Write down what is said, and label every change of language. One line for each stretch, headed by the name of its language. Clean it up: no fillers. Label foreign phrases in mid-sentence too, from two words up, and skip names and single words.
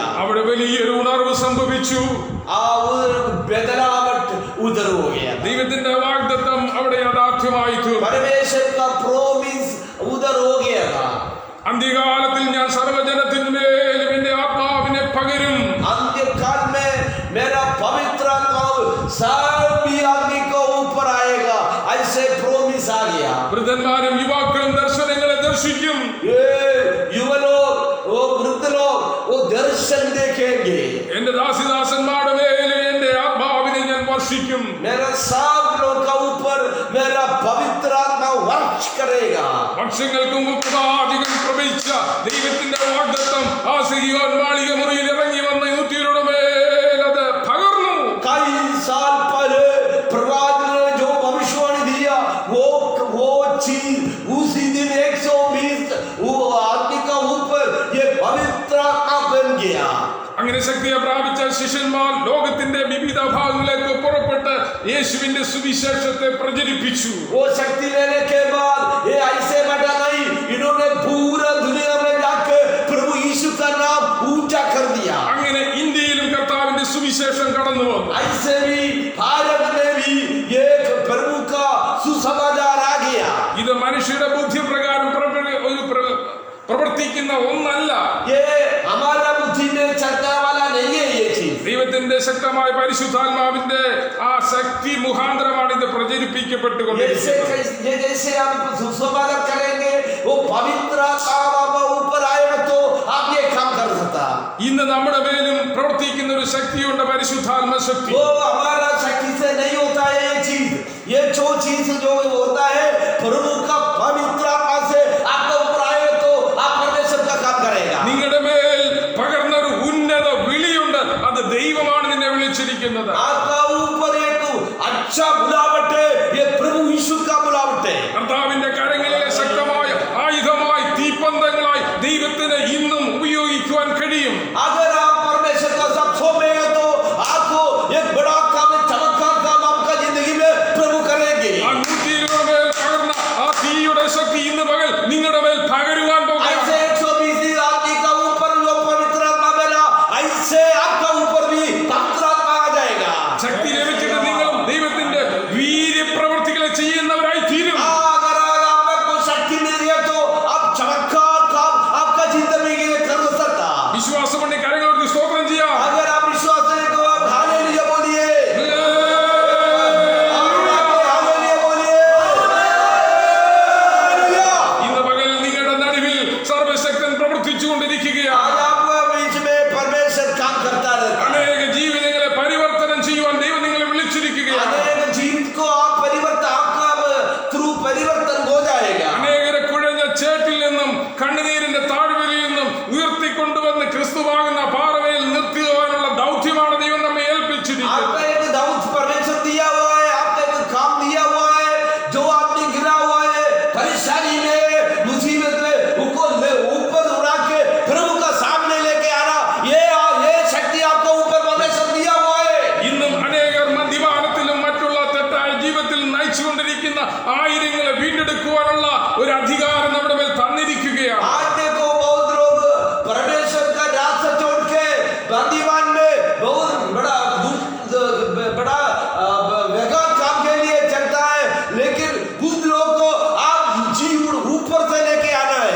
Malayalam: അവിടെ വലിയൊരു ഉണർവ് സംഭവിച്ചു.
Hindi: बदलावट उधर हो गया.
Malayalam: ദൈവത്തിന്റെ വാഗ്ദത്തം അവിടെ യാഥാർത്ഥ്യമായി തീർന്നു.
Hindi: परमेश्वर का प्रोमिस उधर हो गया था.
Malayalam: അന്ത്യകാലത്തിൽ ഞാൻ സർവ്വജനത്തിന്മേലും എന്റെ ആത്മാവിനെ പകരും.
Hindi: अंत्यकाल में मेरा पवित्र आत्मा सभी आदमी को ऊपर आएगा, ऐसे प्रोमिस आ गया.
Malayalam: വൃദ്ധന്മാരും യുവാക്കളും ദർശനങ്ങളെ ദർശിക്കും.
Hindi: ये युवा लोग, वो वृद्ध लोग, वो दर्शन देखेंगे.
Malayalam: എന്റെ ദാസിദാസന്മാരുടെ മേൽ എന്റെ ആത്മാവിനെ ഞാൻ വർഷിക്കും.
Hindi: मेरा सब लोग का ऊपर मेरा पवित्र आत्मा वर्ष करेगा.
Malayalam: വർഷങ്ങൾക്ക് മുമ്പ് പ്രവാചകൻ പ്രവചിച്ച ദൈവത്തിന്റെ വാഗ്ദത്തം ആ സിഹിയോൻ മാളിക മുറിയിൽ ഇറങ്ങി വന്ന യൂത്യരുടെ മേൽ അത് പകർന്നു.
Hindi: कई साल पहले प्रवाचक ने जो भविष्यवाणी दिया, वो चीज उसी दिन 120 वो आदमी का ऊपर ये पवित्र आत्मा बन गया.
Malayalam: അങ്ങനെ ശക്തിയെ പ്രാപിച്ച ശിഷ്യന്മാർ ലോകത്തിന്റെ വിവിധ ഭാഗങ്ങളിലേക്ക് പുറപ്പെട്ട് യേശുവിന്റെ സുവിശേഷത്തെ പ്രചരിപ്പിച്ചു.
Hindi: वो शक्ति लेने के बाद ये ऐसे बैठा नहीं, इन्होंने पूरा दुनिया में जाकर प्रभु यीशु का नाम ऊंचा कर दिया.
Malayalam: അങ്ങനെ ഇന്ത്യയിലും കർത്താവിന്റെ സുവിശേഷം കടന്നു വന്നു.
Hindi: ऐसे भी भारत में भी ये प्रभु का सुसमाचार आ गया.
Malayalam: ഇത് മനുഷ്യരുടെ ബുദ്ധിപ്രകാരം പ്രവർത്തിക്കുന്ന ഒന്നല്ല.
Hindi: ये हमारा बुद्धि में चलने वाला नहीं है ये चीज.
Malayalam: ദൈവത്തിന്റെ ശക്തമായ പരിശുദ്ധാത്മാവിന്റെ ആ ശക്തി മുഖാന്തരമാണ് ഇത് പ്രചരിപ്പിക്കപ്പെട്ടുകൊണ്ടിരിക്കുന്നത്.
Hindi: जैसे हम सुसमाचार करेंगे, वो पवित्र आत्मा ऊपर आएगा तो आप ये काम कर सकता.
Malayalam: ഇന്ന് നമ്മുടെ മേലും പ്രവർത്തിക്കുന്ന ഒരു ശക്തിയുണ്ട്, പരിശുദ്ധാത്മ ശക്തി.
Hindi: वो हमारा शक्ति से नहीं होता है ये चीज. ये जो चीज जो होता है प्रभु का पवित्र आत्मा से आपका ऊपर आएगा तो आप परमेश्वर का काम करेगा.
Malayalam: നിങ്ങളുടെ മേൽ പകർന്ന ഒരു ഉന്നത വിളിയുണ്ട്, അത് ദൈവമാണ് നിന്നെ വിളിച്ചിരിക്കുന്നത്.
Hindi: आपका ऊपर एक अच्छा बुलावट है, ये प्रभु यीशु का बुलावट है.
Malayalam: കർത്താവിന്റെ കരങ്ങളിലെ ശക്തമായ ആയുധമായി തീപ്പന്തങ്ങളായി ദൈവത്തിന് ഇന്നും ഉപയോഗിക്കുവാൻ കഴിയും.
Hindi: अगर आप परमेश्वर का सब सौंपेंगे तो आपको एक बड़ा काम, चमत्कार काम आपका जिंदगी में प्रभु करेंगे.
Malayalam: ആ 120 മേൽ പകർന്ന ആ തീയുടെ ശക്തി ഇന്ന് പകൽ നിങ്ങളുടെ മേൽ പകരുവാൻ പോകുകയാണ്.
Hindi: ऐसे 120 आदमी का ऊपर जो पवित्र आत्मा मिला, ऐसे आपका ऊपर भी पवित्र आत्मा आ जाएगा.
Malayalam: ശക്തി ലഭിച്ചിട്ട് നിങ്ങളും ദൈവത്തിന്റെ വീര്യപ്രവൃത്തികളെ ചെയ്യുന്നവരായി തീരും.
Hindi: अगर आपको शक्ति मिल रही है तो आप चमत्कार काम आपका जिंदगी में कर सकता.
Malayalam: വിശ്വാസമുണ്ട് കരങ്ങളോട് സ്തോത്രം ചെയ്യാം.
Hindi: अगर आप विश्वास करें तो आप हालेलुया बोलिए.
Malayalam: ഇന്ന് പകൽ നിങ്ങളുടെ നടുവിൽ സർവശക്തൻ പ്രവർത്തിച്ചുകൊണ്ടിരിക്കുകയാണ്.
Hindi: आज आपके बीच में परमेश्वर काम करता रहता है.
Malayalam: അനേക ജീവിതങ്ങളെ പരിവർത്തനം ചെയ്യുവാൻ ദൈവം നിങ്ങളെ വിളിച്ചിരിക്കുകയാണ്.
Hindi: अनेक जीवित को आप परिवर्तन आपका थ्रू परिवर्तन हो जाएगा.
Malayalam: അനേകരെ കുഴഞ്ഞ ചേട്ടിൽ നിന്നും കണ്ണുനീരിന്റെ താഴ്വരയിൽ നിന്നും ഉയർത്തിക്കൊണ്ടുവന്ന് ക്രിസ്തുവാകുന്ന പാറമേൽ നിർത്തുവാനുള്ള ദൗത്യമാണ് ദൈവം നമ്മെ ഏൽപ്പിച്ചിരിക്കുന്നത്.
Hindi: आपका एक दाऊद परमेश्वर दिया हुआ है, आपका एक काम दिया हुआ है. जो आदमी गिरा हुआ है परेशानी में, मुसीबत में, उनको ऊपर उड़ा के प्रभु का सामने लेके आना, ये शक्ति आपको ऊपर परमेश्वर दिया हुआ है.
Malayalam: ഇന്നും അനേകർ മദ്യപാനത്തിലും മറ്റുള്ള തെറ്റായ ജീവിതത്തിൽ നയിച്ചുകൊണ്ടിരിക്കുന്ന ആയിരങ്ങളെ വീണ്ടെടുക്കുവാനുള്ള ഒരു അധികാരം നമ്മുടെ മേൽ തന്നിരിക്കുകയാണ്.
Hindi: आज देखो बहुत लोग परमेश्वर का रास्ता छोड़ के बंदीवान में बहुत बड़ा वेगान काम के लिए चलता है, लेकिन कुछ लोगों को आप जीवन ऊपर से लेके आना है.